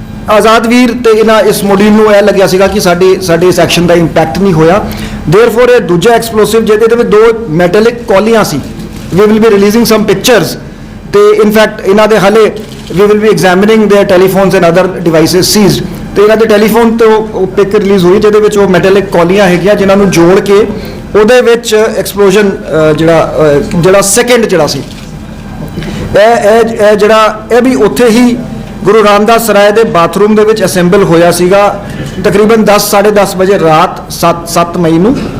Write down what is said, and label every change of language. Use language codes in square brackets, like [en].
[pa] ਆਜ਼ਾਦਵੀਰ ਤੇ ਇਹਨਾਂ ਇਸ ਮੋਡਿਊਲ ਨੂੰ ਇਹ ਲੱਗਿਆ ਸੀਗਾ ਕਿ ਸਾਡੇ ਇਸ ਐਕਸ਼ਨ ਦਾ ਇੰਪੈਕਟ ਨਹੀਂ ਹੋਇਆ। [en] therefore [pa] ਇਹ ਦੂਜਾ ਐਕਸਪਲੋਸਿਵ ਜਿਹਦੇ ਵਿੱਚ 2 metallic ਕੌਲੀਆਂ ਸੀ, [en] we will be releasing some pictures [pa] ਤੇ ਇਨਫੈਕਟ ਇਹਨਾਂ ਦੇ ਹਾਲੇ [en] we will be examining their telephones and other devices seized। [pa] ਤੇ ਇਹਨਾਂ ਦੇ ਟੈਲੀਫੋਨ ਤੋਂ ਪਿਕ ਰਿਲੀਜ਼ ਹੋਈ ਜਿਹਦੇ ਵਿੱਚ ਉਹ ਮੈਟੈਲਿਕ ਕੌਲੀਆਂ ਹੈਗੀਆਂ ਜਿਨ੍ਹਾਂ ਨੂੰ ਜੋੜ ਕੇ ਉਹਦੇ ਵਿੱਚ ਐਕਸਪਲੋਜ਼ਨ ਜਿਹੜਾ ਸੈਕਿੰਡ ਜਿਹੜਾ ਸੀ ਇਹ ਜਿਹੜਾ ਇਹ ਵੀ ਉੱਥੇ ਹੀ ਗੁਰੂ ਰਾਮਦਾਸ ਸਰਾਏ ਦੇ ਬਾਥਰੂਮ ਦੇ ਵਿੱਚ ਅਸੈਂਬਲ ਹੋਇਆ ਸੀਗਾ ਤਕਰੀਬਨ 10-10:30 ਵਜੇ ਰਾਤ 7 ਮਈ ਨੂੰ।